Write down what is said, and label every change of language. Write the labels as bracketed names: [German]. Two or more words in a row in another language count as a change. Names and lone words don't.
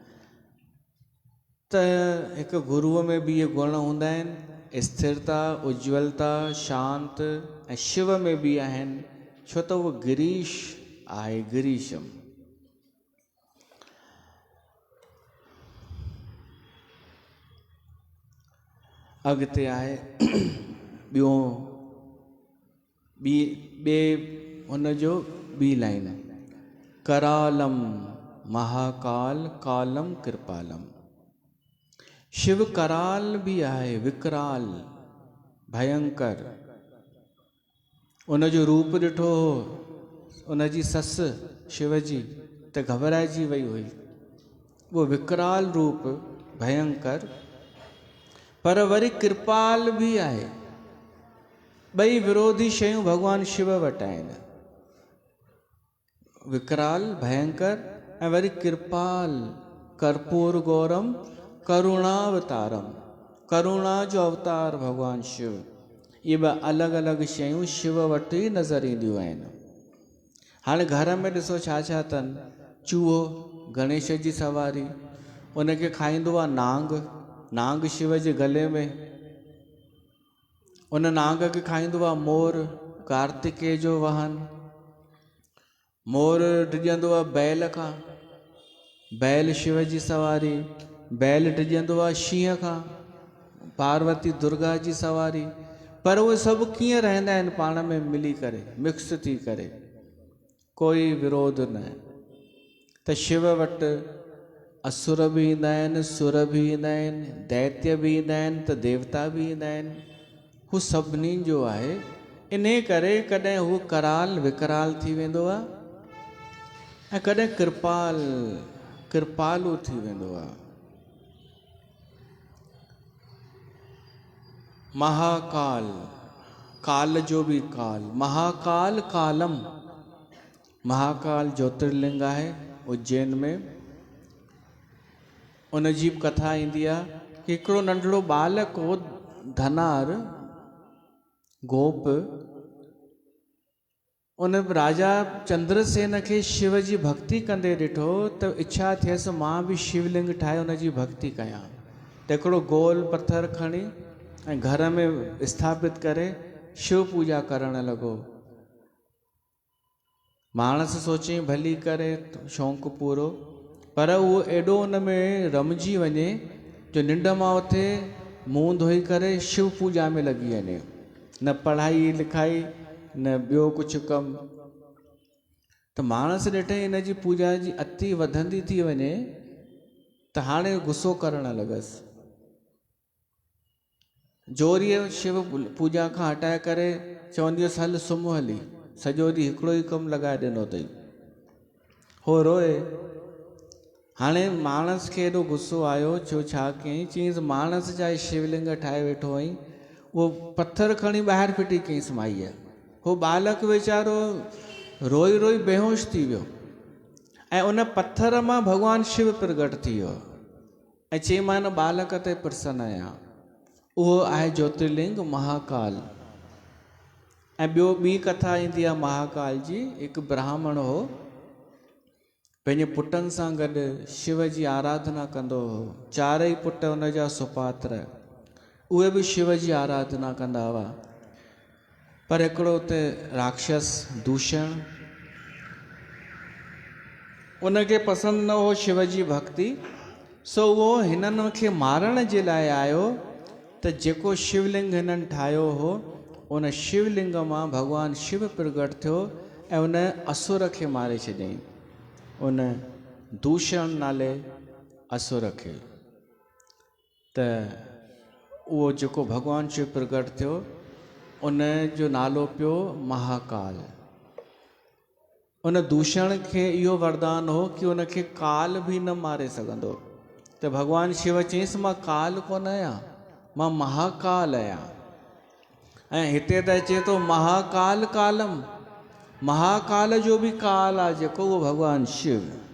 [Sindhi] त हिकु गुरुअ में भी इहे गुण हूंदा आहिनि, स्थिरता, उज्ज्वलता, शांत, ऐं शिव में भी आहिनि, छो त उहो गिरीश आहे, गिरीशम। अॻिते आहे ॿियो ॿिए हुनजो ॿी लाइन, [Sanskrit] करालम महाकाल कालम कृपालम। [Sindhi] शिव कराल भी आहे, विकराल, भयंकर। उन जो रूप ॾिठो हो उन जी ससु शिव जी त घबराइजी वई हुई। वो विकराल रूप, भयंकर, पर वरी कृपाल भी आहे। ॿई विरोधी शयूं भगवान शिव वटि आहिनि, विकराल, भयंकर, ऐं वरी कृपाल, [Sanskrit] कर्पूर गौरम करुणावतारम, [Sindhi] करुणा जो अवतार भगवान शिव। ये ॿ अलॻि अलॻि शयूं शिव वटि ई नज़र ईंदियूं आहिनि। हाणे घर में ॾिसो छा छा अथनि, चूहो, गणेश जी सवारी, उनखे खाईंदो आहे नांग, नांग शिव जे गले में, उन नांग खे खाईंदो आहे मोर, कार्तिकेय जो वाहन। मोर डिॼंदो आहे बैल खां, बैल शिव जी सवारी, बैल डिॼंदो आहे शींहं खां, पार्वती दुर्गा जी सवारी। पर उहे सभु कीअं रहंदा आहिनि पाण में मिली करे, मिक्स थी करे, कोई विरोध न। त शिव वटि असुर भी ईंदा आहिनि, सुर भी ईंदा आहिनि, दैत्य भी ईंदा आहिनि, त देवता भी ईंदा आहिनि। हू सभिनी जो आहे। इन करे कॾहिं हू कराल, विकराल थी वेंदो आहे, ऐं कॾहिं कृपाल, कृपालु थी वेंदो आहे। महाकाल, काल जो भी काल, [Sanskrit] महाकाल कालम। [Sindhi] महाकाल ज्योतिर्लिंग आहे उज्जैन में। उन जी कथा ईंदी आहे कि हिकिड़ो नंढड़ो बालक हो, धनार, गोप। उन राजा चंद्रसेन खे शिव जी भक्ति कंदे ॾिठो त इच्छा थियसि मां भी शिवलिंग ठाहे उन जी भक्ति कयां। त हिकिड़ो गोल पत्थर खणी ऐं घर में स्थापित करे शिव पूजा करण लॻो। माणस सोचे भली करे शौक़ु पूरो, पर उहो एॾो उन में रमजी वञे जो निंड मां उथे, मुंहुं धोई करे शिव पूजा में लॻी वञे। न पढ़ाई लिखाई, न ॿियो कुझु कमु। त माणस ॾिठे इन जी पूजा जी अति वधंदी थी वञे त हाणे गुस्सो करणु लॻसि। जोरीअ शिव पूजा खां हटाए करे चवंदी हुअसि हल सुम्ह हली, सॼो ॾींहुं हिकिड़ो ई कमु लॻाए ॾिनो अथई। हो रोए। हाणे माणस खे एॾो गुस्सो आयो, छो छा कयईं, चयईंसि माणस जा शिवलिंग ठाहे वेठो आहीं, उहो पत्थर खणी ॿाहिरि फिटी कयईंसि माईअ। हो बालक वीचारो रोई रोई बेहोश थी वियो, ऐं उन पत्थर मां भगवान शिव प्रगट थी वियो ऐं चई मां हिन बालक ते प्रसन्न आहियां। उहो आहे ज्योतिर्लिंग महाकाल। ऐं ॿियो ॿी कथा ईंदी आहे महाकाल जी। हिकु ब्राह्मण हो, पंहिंजे पुटनि सां गॾु शिव जी आराधना कंदो हो। चारई पुट हुन जा सुपात्र, उहे बि शिव जी आराधना कंदा हुआ। पर हिकिड़ो उते राक्षस दूषण, उनखे पसंदि न हो शिव जी भक्ति, सो उहो हिननि खे मारण जे लाइ आयो त जेको शिवलिंग हिननि ठाहियो हो उन शिवलिंग मां भगवान शिव प्रगट थियो ऐं उन असुर खे मारे छॾियईं। उन दूषण नाले असुर खे। त उहो जेको भगवान शिव प्रगट थियो उन जो नालो पियो महाकाल। उन दूषण खे इहो वरदान हो कि उनखे काल भी न मारे सघंदो। त भगवान शिव चयईंसि मां काल कोन आहियां, मां महाकाल आहियां। ऐं हिते त अचे थो [Sanskrit] महाकाल कालम, [Sindhi] महाकाल जो भी काल आहे जेको उहो भगवान शिव।